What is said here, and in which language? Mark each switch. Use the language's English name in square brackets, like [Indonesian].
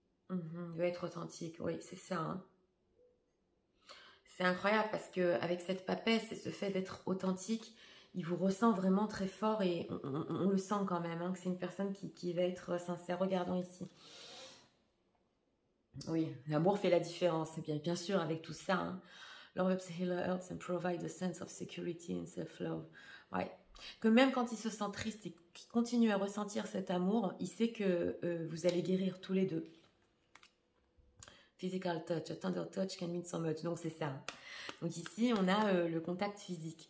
[French] Il va être authentique, oui, c'est ça. Hein. C'est incroyable parce qu'avec cette papesse et ce fait d'être authentique, il vous ressent vraiment très fort et on le sent quand même, hein, que c'est une personne qui va être sincère. Regardons ici. Oui, l'amour fait la différence, bien sûr, avec tout ça. Hein. [English] Love helps healer helps and provide a sense of security and self-love. [French] Ouais. Que même quand il se sent triste et qu'il continue à ressentir cet amour, il sait que vous allez guérir tous les deux. [English] Physical touch, a tender touch can mean so much. [French] Donc c'est ça. Donc ici, on a le contact physique.